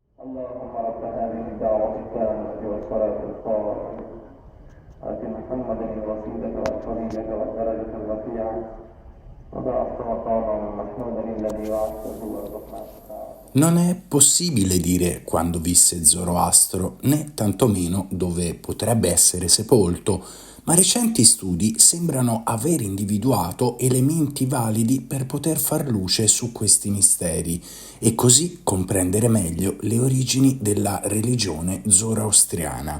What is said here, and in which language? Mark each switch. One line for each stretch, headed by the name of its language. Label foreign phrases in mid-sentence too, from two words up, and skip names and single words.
Arabic: اللهم رب هذه الدعوة التامة والصلاة القائمة آت محمدا الوسيلة والفضيلة والدرجة الرفيعة وبعث مقاما محمودا الذي وعدته وارزقنا شفاعته.
Italian: Non è possibile dire quando visse Zoroastro, né tantomeno dove potrebbe essere sepolto, ma recenti studi sembrano aver individuato elementi validi per poter far luce su questi misteri e così comprendere meglio le origini della religione zoroastriana.